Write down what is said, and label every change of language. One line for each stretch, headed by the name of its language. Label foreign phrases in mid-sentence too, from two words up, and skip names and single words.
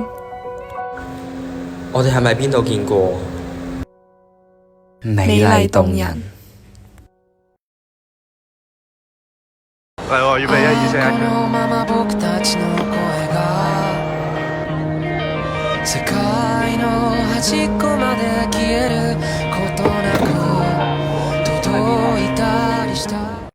Cantonese: 我哋係咪邊度見過？美麗動人。嚟喎，預備1、2、3、1。
Japanese: 世界の端っこまで消えることなく届いたりした